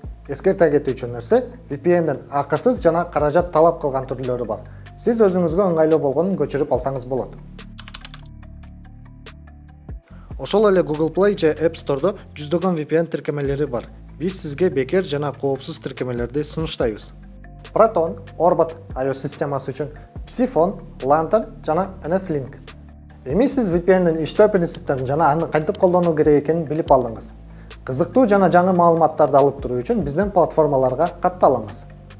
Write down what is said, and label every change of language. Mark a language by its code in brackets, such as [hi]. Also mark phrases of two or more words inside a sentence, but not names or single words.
[ky] Эскерте кетүүчү нерсе, VPN'дин акысыз жана каражат талап кылган түрлөрү бар. Сиз өзүңүзгө ыңгайлуу болгонун көчүрүп алсаңыз болот. Ошол эле Google Play же App Store'до жүздөгөн VPN тиркемелери бар. Биз сизге бекер жана коопсуз тиркемелерди сунуштайбыз. Proton, Orbit iOS системасы үчүн, Psiphone, Lantern жана NSLink. Эми сиз VPN'дин иштөө принциптерин жана аны кантип колдонуу керек экенин билип алдыңыз. Кызыктуу жана жаңы маалыматтарды алып туруу үчүн биздин платформаларга катталыңыз.